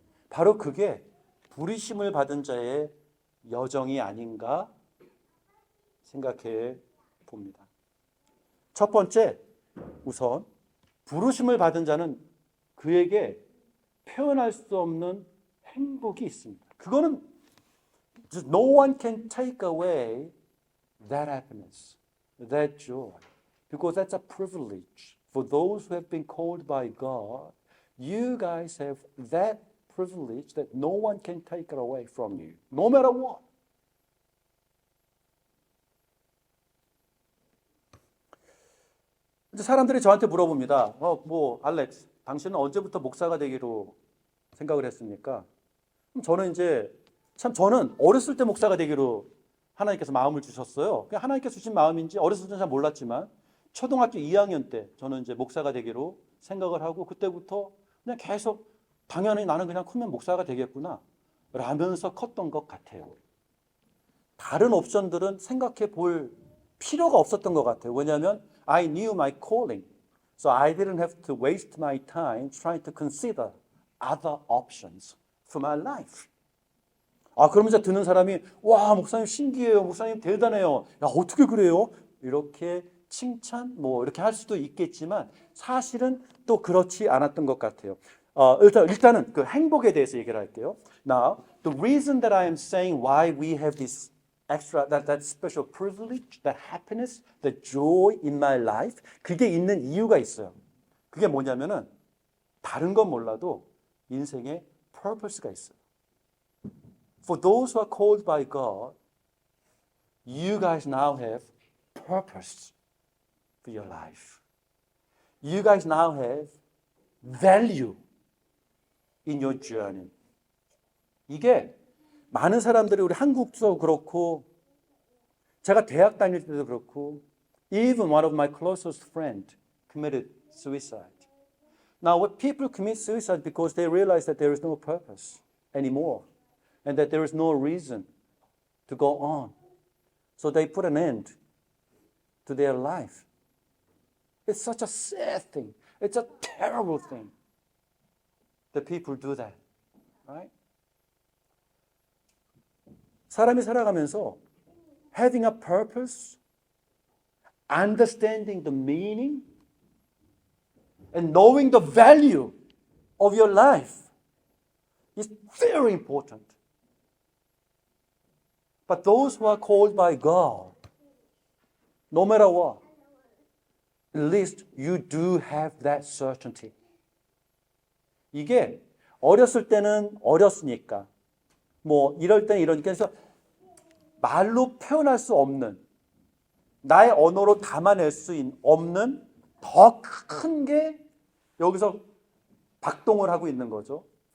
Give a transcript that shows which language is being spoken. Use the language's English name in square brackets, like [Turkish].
[Korean] 바로 그게 부르심을 받은 자의 여정이 아닌가 생각해 봅니다. 첫 번째, 우선 부르심을 받은 자는 그에게 표현할 수 없는 행복이 있습니다. 그거는 [English] no one can take away that happiness, that joy, because that's a privilege for those who have been called by God. You guys have that privilege that no one can take it away from you, no matter what. [Korean] 이제 사람들이 저한테 물어봅니다. 알렉스, 당신은 언제부터 목사가 되기로 생각을 했습니까? 저는 저는 어렸을 때 목사가 되기로 하나님께서 마음을 주셨어요. 그냥 하나님께서 주신 마음인지 어렸을 때는 잘 몰랐지만 초등학교 2학년 때 저는 이제 목사가 되기로 생각을 하고 그때부터 그냥 계속 당연히 나는 그냥 크면 목사가 되겠구나 라면서 컸던 것 같아요. 다른 옵션들은 생각해 볼 필요가 없었던 것 같아요. 왜냐하면 [English] I knew my calling. So I didn't have to waste my time trying to consider other options for my life. [Korean] 그럼 이제 듣는 사람이 와, 목사님 신기해요. 목사님 대단해요. 야, 어떻게 그래요? 이렇게 칭찬 이렇게 할 수도 있겠지만 사실은 또 그렇지 않았던 것 같아요. 일단은 그 행복에 대해서 얘기를 할게요. [English] Now, the reason that I am saying why we have this extra, that special privilege, that happiness, that joy in my life, [Korean] 그게 있는 이유가 있어요. 그게 뭐냐면은 다른 건 몰라도 인생에 purpose가 있어요. [English] For those who are called by God, you guys now have purpose for your life. You guys now have value in your journey. [Korean] 이게 많은 사람들이 우리 한국도 그렇고 제가 대학 다닐 때도 그렇고 [English] even one of my closest friends committed suicide. Now, what people commit suicide because they realize that there is no purpose anymore and that there is no reason to go on. So they put an end to their life. It's such a sad thing. It's a terrible thing that people do that, right? [Korean] 사람이 살아가면서 [English] having a purpose, understanding the meaning, and knowing the value of your life is very important. But those who are called by God, no matter what, at least you do have that certainty. [Korean] 이게 어렸을 때는 어렸으니까 이럴 때는 이러니까 그래서 말로 표현할 수 없는 나의 언어로 담아낼 수 없는 더 큰 게 여기서 박동을 하고 있는 거죠.